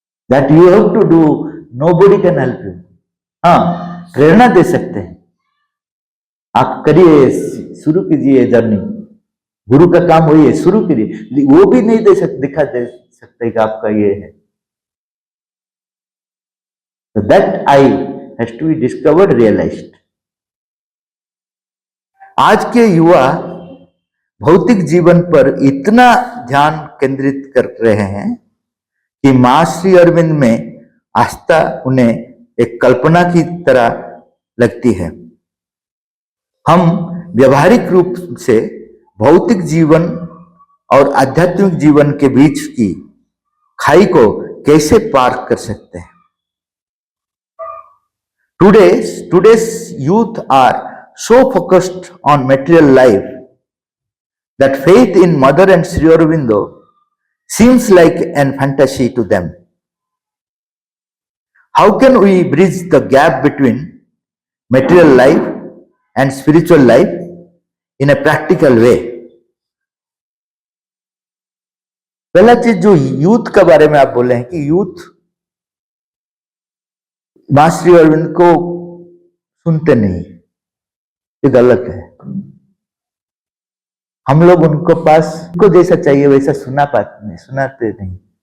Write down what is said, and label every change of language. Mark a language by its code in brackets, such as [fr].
[en] That you have to do, nobody can help you. [hi] हाँ, प्रेरणा दे सकते हैं, आप करिए, शुरू कीजिए जर्नी। गुरु का काम वही है, शुरू कीजिए। वो भी नहीं दे सकते कि आपका ये है। [en] So that I has to be discovered, realized. [hi] आज के युवा भौतिक जीवन पर इतना ध्यान केंद्रित कर रहे हैं कि मां श्री अरविंद में आस्था उन्हें एक कल्पना की तरह लगती है। हम व्यवहारिक रूप से भौतिक जीवन और आध्यात्मिक जीवन के बीच की खाई को कैसे पार कर सकते हैं? [en] Today's youth are so focused on material life that faith in Mother and Sri Aurobindo seems like an fantasy to them. How can we bridge the gap between material life and spiritual life in a practical way? [hi] पहला चीज जो youth के बारे में आप बोले हैं कि यूथ मां श्री अरविंद को सुनते नहीं, ये गलत है। हम लोग उनको पास उनको जैसा चाहिए वैसा सुनाते नहीं।